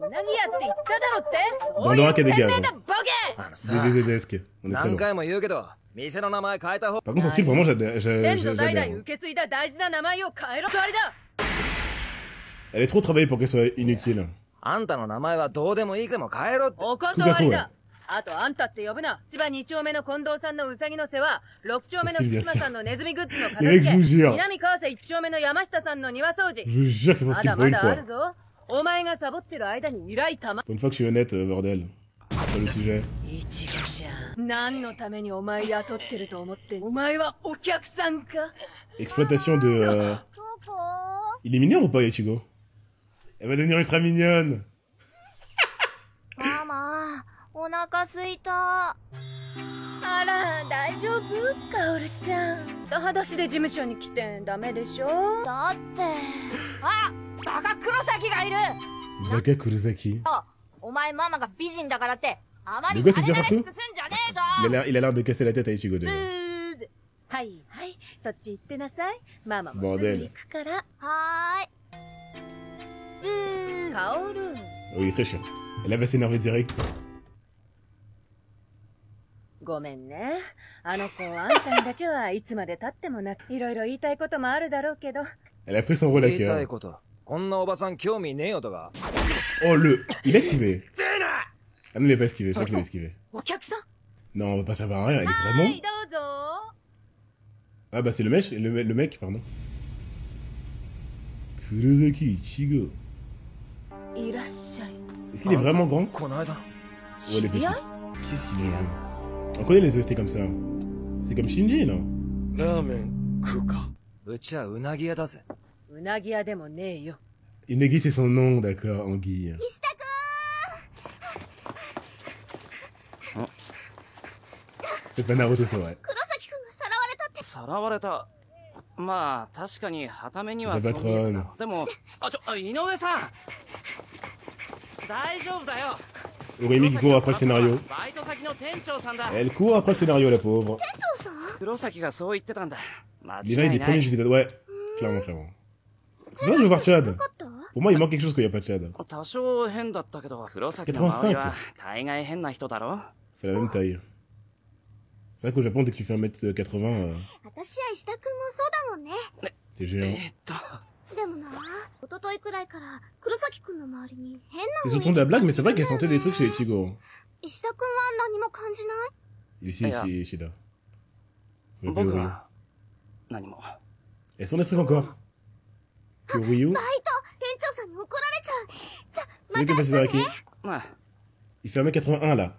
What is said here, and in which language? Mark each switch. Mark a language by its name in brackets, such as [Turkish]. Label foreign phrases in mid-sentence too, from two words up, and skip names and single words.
[French] Dans le rack à des gars. Dédédesque. On est très loin. Par contre, son style, vraiment, j'adore. Elle est trop travaillée pour qu'elle soit inutile. Kukaku, [Japanese] あとあんたって呼ぶな。千葉2丁目の近藤さんのうさぎの世話、6丁目の福島さんのネズミグッズの片付け、南川瀬1丁目の山下さんの庭掃除。まだまだあるぞ。お前がサボってる間に依頼たま。 [French] Pour une fois que je suis honnête, bordel. Sur le sujet. [Japanese] いちごちゃん、何のためにお前雇ってると思って。お前はお客さんか。 [French] Exploitation de. Il est mignon ou pas, Ichigo? Elle va devenir ultra mignonne. [Japanese] ママ。お腹すいた。あら、大丈夫？カオルちゃん。裸足で事務所に来てダメでしょ？だって。あ、バカ黒崎がいる。バカ黒崎。お前ママが美人だからってあまりあれらしくすんじゃねえぞ。 [French] Il a l'air de casser la tête à Ichigo déjà. [Japanese] はいはい、そっち行ってなさい。ママもすぐ行くから。はーい。カオル。 [French] Oui, il est très chiant. Elle va s'énerver direct. [Japanese] ごめんね。あの子、あんたにだけはいつまで経ってもな、いろいろ言いたいこともあるだろうけど。 [French] Elle a pris son rôle à [Japanese] 言いた [French] cœur. [Japanese] いことこんなおばさん興味ねえよとか [French] Oh, il a esquivé. Ah non, il a pas esquivé, je crois qu'il a esquivé. [Japanese] お客さん [French] Non, on va pas savoir rien, elle est vraiment... [Japanese] はい、どうぞ。 [French] Ah bah c'est le mec, pardon. Kurosaki Ichigo. [Japanese] いらっしゃい。 [French] Est-ce qu'il est vraiment grand? [Japanese] この間 [French] Ou elle est petite? Qu'est-ce qu'il est? On connaît les OST comme ça. C'est comme Shinji, non? [Japanese] ラーメン食うかうちはうなぎ屋だぜうなぎ屋でもねえよ。 [French] Inagi c'est son nom, d'accord, Anguille. [Japanese] 石田くん。 [French] C'est pas Naruto, c'est vrai. [Japanese] 黒崎くんがさらわれたって。さらわれた。まあ確かに傍目には [French] Ça [Japanese] そう [French] va [Japanese] 見え [French] être [Japanese] るな。でも井上さん大丈夫だよ。 [French] Urimi qui court après le scénario. [Japanese] バイト先の店長さんだ。 [French] Elle court après le scénario, la pauvre. [Japanese] 店長さん？黒崎がそう言ってたんだ。間 [French] Déjà, [Japanese] 違 [French] il [Japanese] い [French] est [Japanese] な [French] premiers [Japanese] い。 [French] épisodes. Ouais, clairement, clairement. C'est vrai, je veux voir Chad. Pour moi, il manque quelque chose quand il n'y a pas de Chad. [Japanese] 多少変だったけど、黒崎の周りは大概変な人だろ。 [French] Fait la même taille. C'est vrai qu'au Japon, dès que tu fais 1m80, [Japanese] 私や石田くんもそうだもんね。 [French] t'es géant. [Japanese] でもな、一昨日くらいから黒崎くんの周りに変な [French] C'est surtout de la blague, mais c'est vrai qu'elle sentait des trucs chez Ichigo. [Japanese] 石田くんは何も感じない？ [French] Il est ici, chez Ishida. [Japanese] 僕は何も。 [French] Elle sent des trucs encore. Kyoryu. [Japanese] バイト、店長さんに怒られちゃう。じゃ、 [French] C'est lui qui est passé dans la quai. [Japanese] まあ、 [French] Il fait 1m81 là.